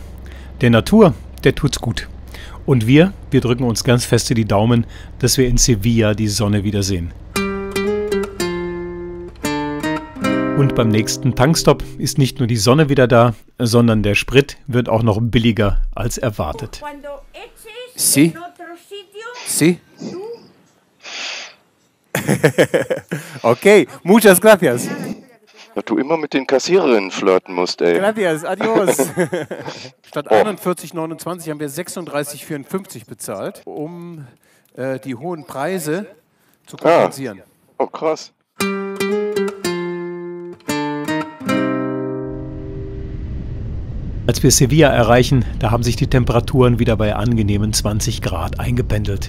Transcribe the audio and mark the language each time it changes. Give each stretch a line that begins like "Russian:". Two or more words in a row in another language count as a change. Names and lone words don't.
German: Der Natur, der tut's gut. Und wir drücken uns ganz feste die Daumen, dass wir in Sevilla die Sonne wiedersehen. Und beim nächsten Tankstopp ist nicht nur die Sonne wieder da, sondern der Sprit wird auch noch billiger als erwartet.
Spanish: Sí. Sí. Okay, muchas gracias.
German: Dass du immer mit den Kassiererinnen flirten musst, ey.
Spanish: Gracias, adios.
German: Statt 41,29 haben wir 36,54 bezahlt, um die hohen Preise zu kompensieren. Oh, krass. Als wir Sevilla erreichen, da haben sich die Temperaturen wieder bei angenehmen 20 Grad eingependelt.